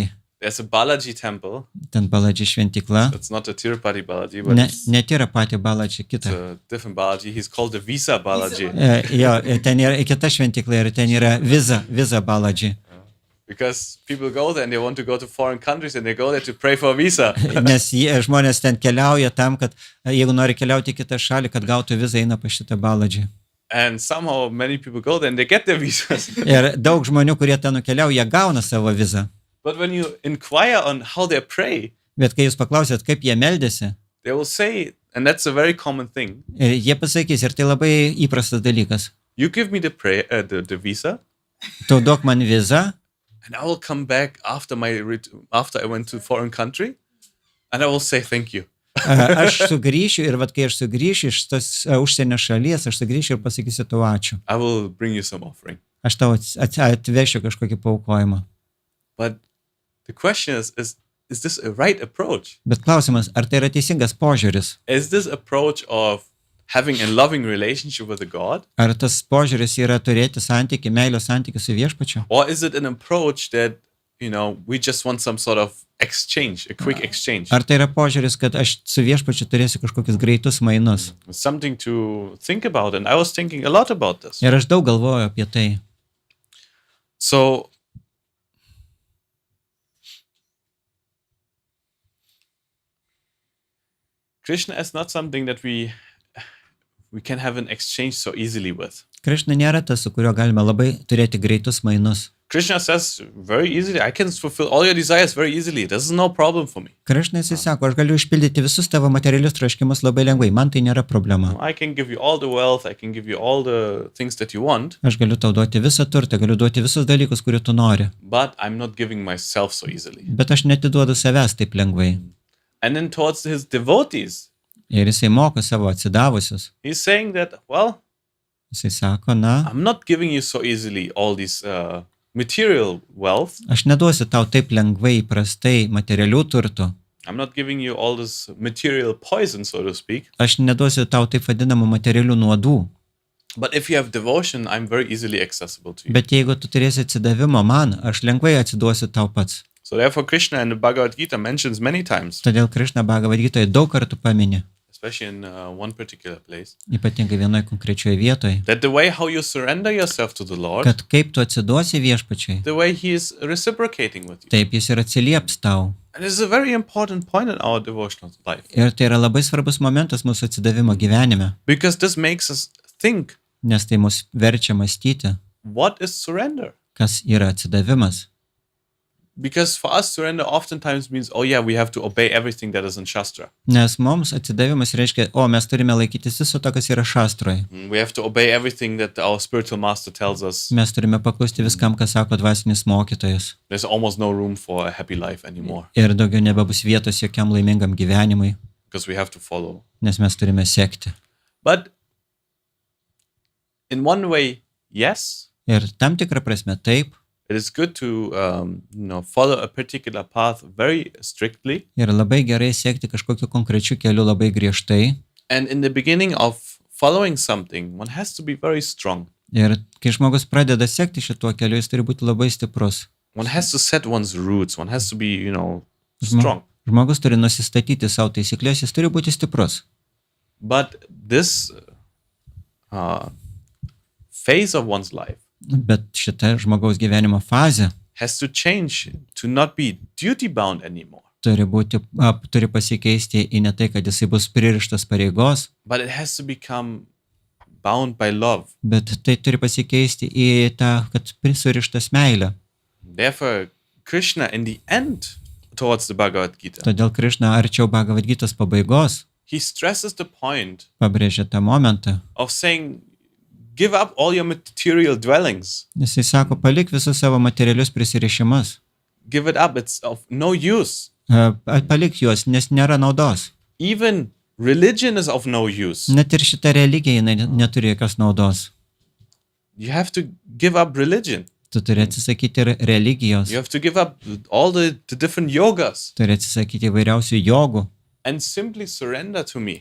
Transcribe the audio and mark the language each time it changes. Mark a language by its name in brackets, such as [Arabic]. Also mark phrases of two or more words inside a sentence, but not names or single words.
[English] There's a Balaji temple. [Lithuanian] Ten Balaji šventykla. [English] It's not a Tirupati Balaji, but [Lithuanian] ne Tirupati Balaji, kita. [English] It's a different Balaji. He's called the Visa Balaji. [Lithuanian] Jo, ten yra kita šventykla ir ten yra Visa Balaji. [English] Because people go there and they want to go to foreign countries and they go there to pray for a visa. [Lithuanian] Nes žmonės ten keliauja tam, kad jeigu nori keliauti į kitą šalį, kad gautų vizą, eina pa šitą baladžį. [English] And somehow many people go there and they get their visas. [Lithuanian] Ir daug žmonių, kurie ten nukeliauja, gauna savo vizą. [English] But when you inquire on how they pray, [Lithuanian] Bet kai jūs paklausėt, kaip jie meldėsi, [English] they will say, and that's a very common thing, [Lithuanian] jie pasakys, ir tai labai įprastas dalykas. [English] you give me the visa, [Lithuanian] Tu duok man vizą, [English] and I will come back after I went to foreign country, and I will say thank you. [Lithuanian] aš sugrįšiu ir vat kai aš sugrįšiu iš tos užsienio šalies, aš sugrįšiu ir pasakysiu tau ačiū. [English] I will bring you some offering. [Lithuanian] Aš tau atvešiu kažkokį paaukojimą. [English] But the question is this a right approach? [Lithuanian] Bet klausimas, ar tai yra teisingas požiūris? [English] Is this approach of having a loving relationship with a God? [Lithuanian] Ar tas požiūris yra turėti santykį, meilės santykį su viešpačiu? [English] Or is it an approach that, we just want some sort of exchange, a quick exchange? [Lithuanian] Ar tai yra požiūris, kad aš su viešpačiu turėsiu kažkokius greitus mainus? [English] Something to think about, and I was thinking a lot about this. [Lithuanian] Ir aš daug galvoju apie tai. [English] So, Krishna is not something that we can have an exchange so easily with. [Lithuanian] Krišna nėra tas, su kuriuo galime labai turėti greitus mainus. [English] Krishna says very easily, I can fulfill all your desires very easily. This is no problem for me. [Lithuanian] Krišna jisai sako, aš galiu išpildyti visus tavo materialius troškimus labai lengvai, man tai nėra problema. [English] I can give you all the wealth, I can give you all the things that you want. [Lithuanian] Aš galiu tau duoti visą turtą, galiu duoti visus dalykus, kurių tu nori. [English] But I'm not giving myself so easily. [Lithuanian] Bet aš netiduodu savęs taip lengvai. [English] And then towards his devotees, [Lithuanian] Ir jisai moko savo atsidavusius. [English] he's saying that, well, [Lithuanian] Jisai sako, na, [English] I'm not giving you so easily all these material wealth. [Lithuanian] aš neduosiu tau taip lengvai įprastai materialių turtų. [English] I'm not giving you all this material poison, so to speak. [Lithuanian] Aš neduosiu tau taip vadinamų materialių nuodų. [English] But if you have devotion, I'm very easily accessible to you. [Lithuanian] Bet jeigu tu turėsi atsidavimo man, aš lengvai atsiduosiu tau pats. [English] So therefore, Krishna in the Bhagavad Gita mentions many times, [Lithuanian] Todėl Krišna Bhagavad Gitoje daug kartų paminė, [English] especially in one particular place, [Lithuanian] ypatingai vienoje konkrečioje vietoje, [English] that the way how you surrender yourself to the Lord, [Lithuanian] kad kaip tu atsiduosi viešpačiui, [English] the way he is reciprocating with you. [Lithuanian] taip jis ir atsilieps tau. [English] And this is a very important point in our devotional life, [Lithuanian] Ir tai yra labai svarbus momentas mūsų atsidavimo gyvenime, [English] because this makes us think, [Lithuanian] nes tai mus verčia mąstyti, [English] what is surrender? [Lithuanian] kas yra atsidavimas. [English] Because for us, surrender oftentimes means, oh yeah, we have to obey everything that is in Shastra. [Lithuanian] Nes mums atsidavimas reiškia, mes turime laikytis viso to, kas yra šastroje. [English] We have to obey everything that our spiritual master tells us. [Lithuanian] Mes turime paklusti viskam, ką sako dvasinis mokytojas. [English] There's almost no room for a happy life anymore, [Lithuanian] Ir daugiau nebebus vietos jokiam laimingam gyvenimui, [English] because we have to follow. [Lithuanian] nes mes turime sekti. [English] But in one way, yes, [Lithuanian] Ir tam tikrą prasme taip, [English] it is good to follow a particular path very strictly. [Lithuanian] ir labai gerai sekti kažkokiu konkrečiu keliu labai griežtai. [English] And in the beginning of following something, one has to be very strong. [Lithuanian] Ir kai žmogus pradeda sekti šituo keliu, jis turi būti labai stiprus. [English] One has to set one's roots. One has to be, strong. [Lithuanian] Žmogus turi nusistatyti savo taisyklės, jis turi būti stiprus. [English] But this phase of one's life [Lithuanian] Bet šita žmogaus gyvenimo fazė [English] has to change to not be duty bound anymore. [Lithuanian] turi pasikeisti į ne tai, kad jisai bus pririštas pareigos, [English] But it has to become bound by love. [Lithuanian] bet tai turi pasikeisti į tą, kad prisurištas meilė. [English] Therefore, Krishna in the end towards the Bhagavad Gita, [Lithuanian] Todėl Krišna arčiau Bhagavad Gitos pabaigos [English] he stresses the point [Lithuanian] pabrėžia tą momentą. [English] of saying, give up all your material dwellings. [Lithuanian] Jisai sako, palik visus savo materialius prisirišimus. [English] Give it up. It's of no use. [Lithuanian] Palik juos, nes nėra naudos. [English] Even religion is of no use. [Lithuanian] Net ir šita religija jinai neturi jokios naudos. [English] You have to give up religion. [Lithuanian] Tu turi atsisakyti ir religijos. [English] You have to give up all the different yogas [Lithuanian] Turi atsisakyti įvairiausių jogų. [English] and simply surrender to me.